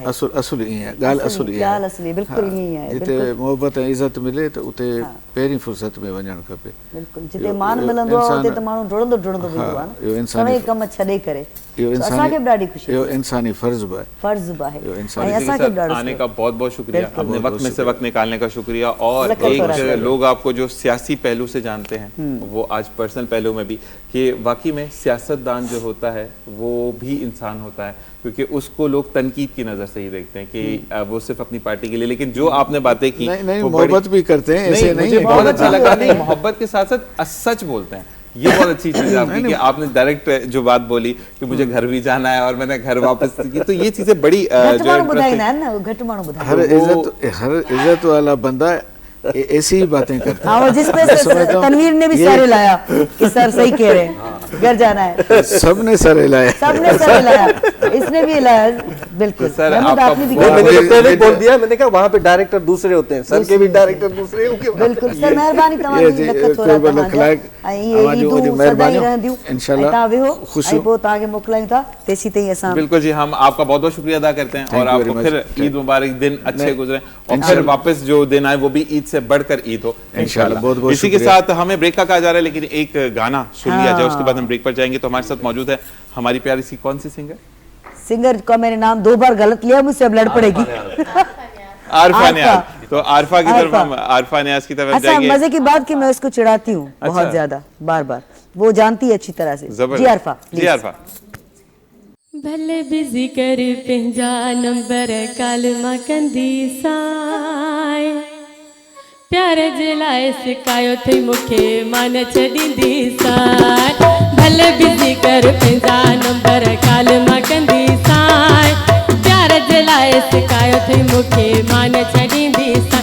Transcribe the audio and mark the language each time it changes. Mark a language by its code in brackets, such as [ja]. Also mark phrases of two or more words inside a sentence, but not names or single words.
[sd] असुल ईअं आहे, ॻाल्हि असुल ईअं ॻाल्हि असली बिल्कुलु ईअं ई आहे। जिते मोहबत ऐं इज़त मिले त उते पहिरीं फुर्सत में वञणु खपे। बिल्कुलु जिते मान मिलंदो आहे उते त माण्हू ॾुड़ंदो ॾुड़ंदो वेंदो आहे इहो न, इंसानी सभई कम छॾे करे। इहो तो असांखे बि ॾाढी ख़ुशी इहो इंसानी फ़र्ज़ बि आहे। फर्ज़ बि आहे, इहो ऐं इंसानी असांखे बि ॾाढो [hi] आने का बहुत बहुत शुक्रिया, बिल्कुल। अपने वक्त में से वक्त निकालने का शुक्रिया। और लखन एक शुक्रिया। लोग आपको जो सियासी पहलू से जानते हैं, वो आज पर्सनल पहलू में भी, कि वाकई में सियासतदान जो होता है वो भी इंसान होता है, क्योंकि उसको लोग तनकीद की नज़र से ही देखते हैं कि वो सिर्फ अपनी पार्टी के लिए, लेकिन जो आपने बातें की नहीं वो मोहब्बत भी करते हैं, ऐसे नहीं मुझे है। बहुत अच्छा लगा। मोहब्बत नहीं, मोहब्बत के साथ साथ सच बोलते हैं, ये बहुत अच्छी चीज है आपकी कि आपने डायरेक्ट जो बात बोली कि मुझे घर भी जाना है और मैंने घर वापस की, तो ये चीजें बड़ी [sd] घटि जो माण्हू [en] interesting- [sd] ॿुधाईंदा आहिनि न, घटि माण्हू ॿुधाईंदा [hi] हर इज़त वाला बंदा ऐसी ही बातें करता हाँ, वो जिसपे मैं समझता हूँ तनवीर ने भी ये- सर हिलाया कि सर सही कह रहे हैं, घर जाना है। सबने सर हिलाया। सबने सर हिलाया, इसने भी हिलाया, बिल्कुल। सर, महमूद, आपका आपने भी बहुत- कहा। मैंने तो पहले ही ये- बोल दिया, मैंने कहा वहाँ पे डायरेक्टर दूसरे होते हैं, सर के भी डायरेक्टर दूसरे होंगे। [sd] बिल्कुल सर, महिरबानी ये तमाम जी, लखत कोई थोड़ा बि तव्हां लखलाइक जा। ऐं ये अवां जूं ईदूं वॾियूं सदाईं महिरबानियूं। रहंदियूं। इंशाल्लाह ऐं तव्हां वेहो, ख़ुशियूं। ऐं पोइ तव्हांखे मोकिलायूं था, तेसीं ताईं असां [hi] बिल्कुल जी, हम आपका बहुत बहुत शुक्रिया अदा करते हैं [en] Thank [hi] और [en] you very [hi] आपको [en] much. [hi] फिर [en] Thank- [hi] ईद मुबारक, दिन अच्छे नहीं, गुजरे और फिर इंशाल्लाह। वापस जो दिन आए वो भी ईद से बढ़कर ईद हो इंशाल्लाह। बहुत बहुत इसी के शुक्रिया। साथ हमें ब्रेक का कहा जा रहा है, लेकिन एक गाना सुन लिया जाए, उसके बाद हम ब्रेक पर जाएंगे। तो हमारे साथ मौजूद है हमारी प्यारी सी कौन सी सिंगर, सिंगर का मैंने नाम 2 बार गलत लिया, मुझसे अब लड़ पड़ेगी। आरफा आरफा। न्याज। तो आरफा की तरफ आरफा। हम आरफा न्याज की तरफ अच्छा, जाएंगे। मजे की बात कि मैं उसको चिढ़ाती हूँ बहुत अच्छा। ज्यादा, बार बार, वो जानती है अच्छी तरह से। जबरदस्त। जी आरफा, जी please। आरफा। [sd] भले बिज़ी कर पंहिंजा नंबर कालमा कंदी साए, प्यार जे लाइ सिकायो थई मूंखे मान छॾींदी साए। भले बिज़ी कर पंहिंजा नंबर कालमा कंदी साए, प्यार जे लाइ सिकायो थई मूंखे मान छॾींदी साए।